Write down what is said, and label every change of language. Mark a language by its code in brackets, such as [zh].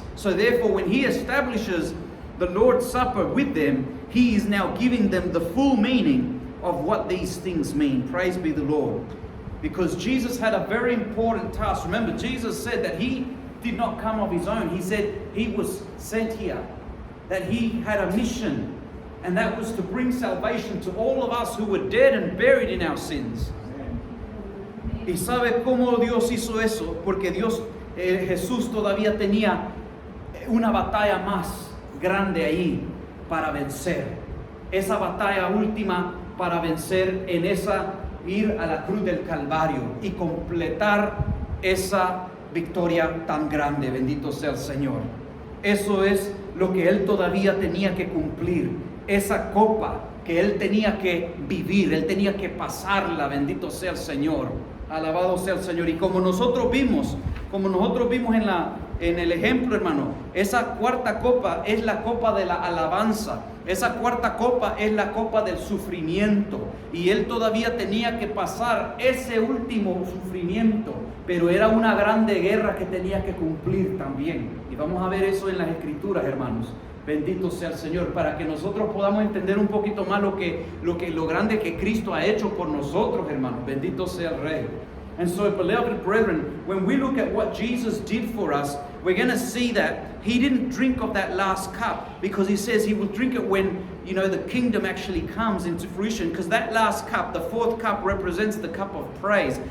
[en] So therefore, when He establishes the Lord's Supper with them, He is now giving them the full meaning of what these things mean. Praise be the Lord. Because Jesus had a very important task. Remember, Jesus said that He did not come of His own. He said He was sent here, that He had a mission, and that was to bring salvation to all of us who were dead and buried in our sins. [es] ¿Y sabe cómo Dios hizo eso? Porque Jesús todavía tenía una batalla más grande ahí para vencer. Esa batalla última para vencer en esa ir a la cruz del Calvario y completar esa victoria tan grande. Bendito sea el Señor. Eso es lo que Él todavía tenía que cumplir. Esa copa que Él tenía que vivir, Él tenía que pasarla. Bendito sea el Señor. Alabado sea el Señor. Y como nosotros vimos en el ejemplo, hermano, esa cuarta copa es la copa de la alabanza. Esa cuarta copa es la copa del sufrimiento. Y Él todavía tenía que pasar ese último sufrimiento. Pero era una grande guerra que tenía que cumplir también. Y vamos a ver eso en las Escrituras, hermanos. Bendito sea el Señor, para que nosotros podamos entender un poquito más lo grande que Cristo ha hecho por nosotros, hermanos. Bendito sea el Rey. [en] And so, beloved brethren, when we look at what Jesus did for us, we're going to see that He didn't drink of that last cup, because He says He will drink it when, the kingdom actually comes into fruition. Because that last cup, the fourth cup, represents the cup of praise.